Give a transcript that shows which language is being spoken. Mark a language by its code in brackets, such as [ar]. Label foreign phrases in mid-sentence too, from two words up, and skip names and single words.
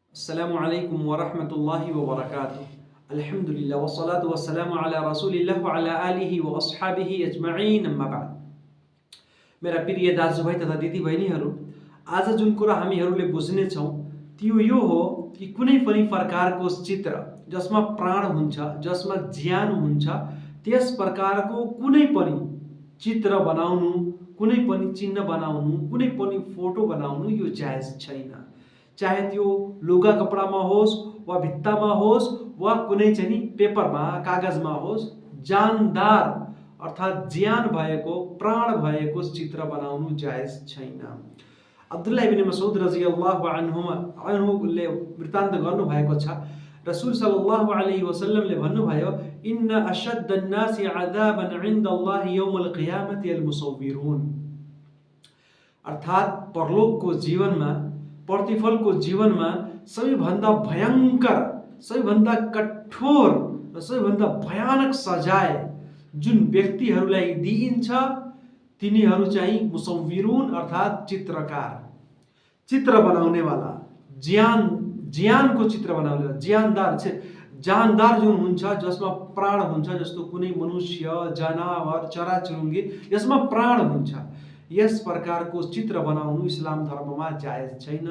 [ar] السلام عليكم ورحمة الله وبركاته. الحمد لله والصلاة والسلام على رسول الله وعلى آله وأصحابه أجمعين، أما بعد. [ne] मेरा प्रिय दाजुभाइ तथा दिदीबहिनीहरू, आज जुन कुरा हामीहरूले बुझ्ने छौँ त्यो यो हो कि कुनै पनि प्रकारको चित्र जसमा प्राण हुन्छ, जसमा ज्यान हुन्छ, त्यस प्रकारको कुनै पनि चित्र बनाउनु, कुनै पनि चिन्ह बनाउनु, कुनै पनि फोटो बनाउनु यो जायज छैन। चाहे त्यो लुगा कपडामा होस् वा भित्तामा होस् वा कुनै चाहिँ नि पेपरमा कागजमा होस्, जानदार अर्थात् ज्यान भएको प्राण भएको चित्र बनाउनु जायज छैन। अब्दुल्लाह इब्न मसऊद [ar] رضي الله عنه [ne] वृत्तान्त गर्नुभएको छ। रसूल [ar] صلى الله عليه وسلم [ne] भन्नुभयो, [ar] إن أشد الناس عذابا عند الله يوم القيامة المصورون. [ne] अर्थात् परलोकको जीवनमा, प्रतिफलको जीवनमा सबैभन्दा भयङ्कर, सबैभन्दा कठोर र सबैभन्दा भयानक सजाय जुन व्यक्तिहरूलाई दिइन्छ तिनीहरू चाहिँ मुसव्विरून अर्थात् चित्रकार, चित्र बनाउनेवाला, ज्यानको चित्र बनाउने, जानदार जुन हुन्छ जसमा प्राण हुन्छ, जस्तो कुनै मनुष्य, जनावर, चराचुरुङ्गी यसमा प्राण हुन्छ, यस प्रकारको चित्र बनाउनु इस्लाम धर्ममा जायज छैन।